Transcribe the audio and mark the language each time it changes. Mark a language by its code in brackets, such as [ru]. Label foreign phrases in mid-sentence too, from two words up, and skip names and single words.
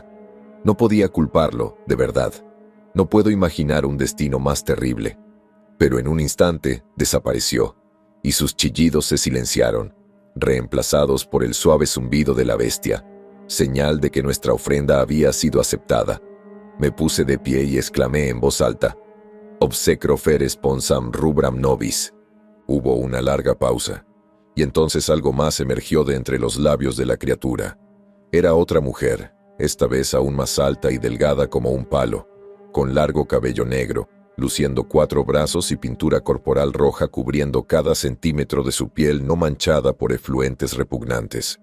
[es] No podía culparlo, de verdad. No puedo imaginar un destino más terrible. Pero en un instante desapareció, y sus chillidos se silenciaron, reemplazados por el suave zumbido de la bestia, señal de que nuestra ofrenda había sido aceptada. Me puse de pie y exclamé en voz alta: [la] «Obsecro fer sponsam rubram nobis». [es] Hubo una larga pausa, y entonces algo más emergió de entre los labios de la criatura. Era otra mujer, esta vez aún más alta y delgada como un palo, con largo cabello negro, luciendo 4 brazos y pintura corporal roja cubriendo cada centímetro de su piel no manchada por efluentes repugnantes.